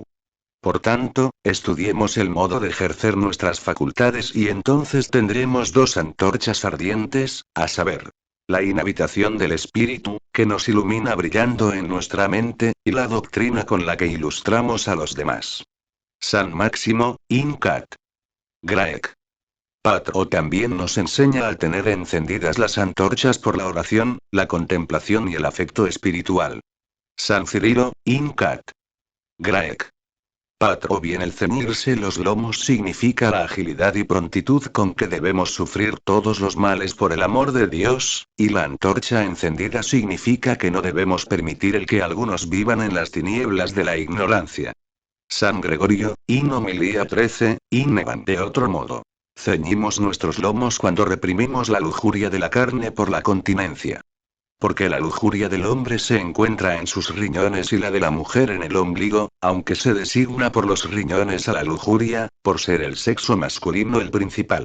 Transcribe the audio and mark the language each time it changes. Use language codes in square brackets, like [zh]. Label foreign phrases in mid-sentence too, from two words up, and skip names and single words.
[es] Por tanto, estudiemos el modo de ejercer nuestras facultades y entonces tendremos dos antorchas ardientes, a saber, la inhabitación del espíritu, que nos ilumina brillando en nuestra mente, y la doctrina con la que ilustramos a los demás. San Máximo, [la] Incat. Graec. Patr. [es] También nos enseña a tener encendidas las antorchas por la oración, la contemplación y el afecto espiritual. San Cirilo, [la] Incat. Graec. Patr. [es] O bien el ceñirse los lomos significa la agilidad y prontitud con que debemos sufrir todos los males por el amor de Dios, y la antorcha encendida significa que no debemos permitir el que algunos vivan en las tinieblas de la ignorancia. San Gregorio, [la] in homilía 13, in evan. [es] De otro modo, ceñimos nuestros lomos cuando reprimimos la lujuria de la carne por la continencia. Porque la lujuria del hombre se encuentra en sus riñones y la de la mujer en el ombligo, aunque se designa por los riñones a la lujuria, por ser el sexo masculino el principal.